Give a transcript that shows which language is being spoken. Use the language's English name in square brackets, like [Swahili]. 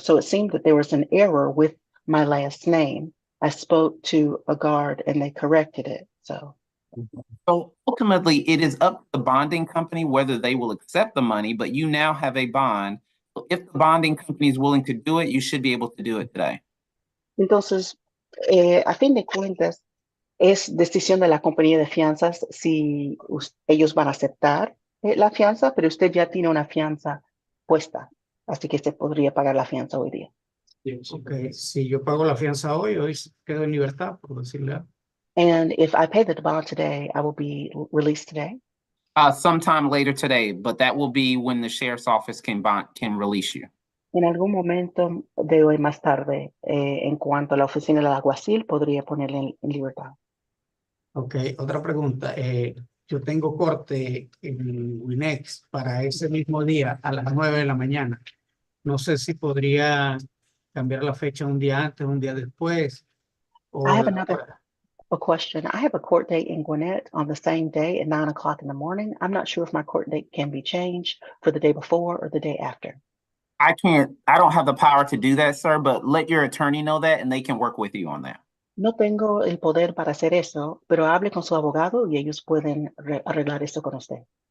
[English] So it seemed that there was an error with my last name. I spoke to a guard and they corrected it. So ultimately, it is up to the bonding company whether they will accept the money, but you now have a bond. So if the bonding company is willing to do it, you should be able to do it today. [Spanish] Entonces, a fin de cuentas, es decisión de la compañía de fianzas si ellos van a aceptar la fianza, pero usted ya tiene una fianza puesta, así que se podría pagar la fianza hoy día. Ok, si yo pago la fianza hoy quedo en libertad, por decirle algo. [English] And if I pay the bond today, I will be released today. Sometime later today, but that will be when the sheriff's office can release you. [Spanish] En algún momento de hoy más tarde, en cuanto a la oficina del alguacil, podría ponerle en libertad. Ok, otra pregunta. Yo tengo corte en Winex para ese mismo día a las 9 de la mañana. No sé si podría cambiar la fecha un día antes, un día después. [English] I have a question. I have a court date in Gwinnett on the same day at 9 o'clock in the morning. I'm not sure if my court date can be changed for the day before or the day after. I don't have the power to do that, sir, but let your attorney know that and they can work with you on that. [Spanish] No tengo el poder para hacer eso, pero hable con su abogado y ellos pueden arreglar eso con usted.